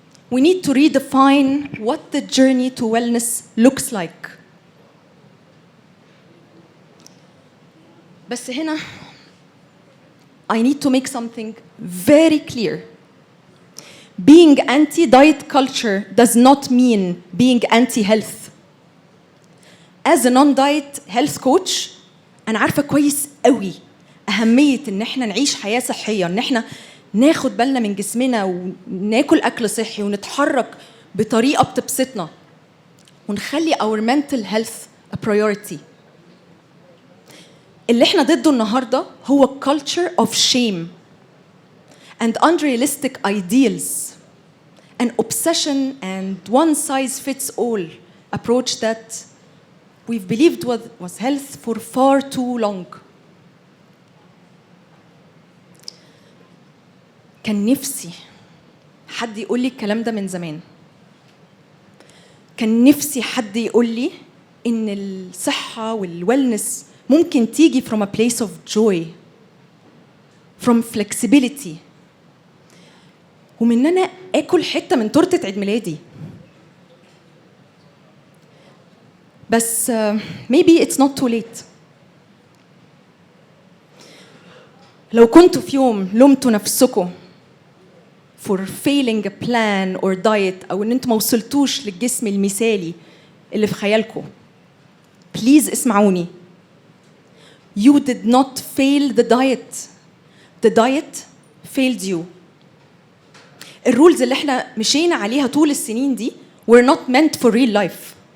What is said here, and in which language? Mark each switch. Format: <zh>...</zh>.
<en>We need to redefine what the journey to wellness looks like.</en> <ar>بس هنا</ar> <en>I need to make something very clear. Being anti-diet culture does not mean being anti-health. As a non-diet health coach</en> <ar>أنا عارفة كويس قوي أهمية إن إحنا نعيش حياة صحية، إن إحنا ناخد بالنا من جسمنا وناكل أكل صحي ونتحرك بطريقة بتبسطنا ونخلي</ar> <en>our mental health a priority.</en> <ar>اللي احنا ضده النهاردة هو</ar> <en>culture of shame and unrealistic ideals, an obsession and one size fits all approach that we've believed was health for far too long.</en> <ar>كان نفسي حد يقول لي الكلام ده من زمان. كان نفسي حد يقول لي إن الصحة والويلنس ممكن تيجي</ar> <en>from a place of joy, from flexibility,</en> <ar>ومن إن أنا آكل حتة من تورتة عيد ميلادي.</ar> <en>بس maybe it's not too late.</en> <ar>لو كنتوا في يوم لومتوا نفسكم</ar> <en>for failing a plan or diet</en> <ar>أو إن أنتوا ما وصلتوش للجسم المثالي اللي في خيالكم, please اسمعوني.</ar> <en>You did not fail the diet. The diet failed you.</en> <ar>الرولز اللي احنا مشينا عليها طول السنين دي</ar> <en>were not meant for real life.</en>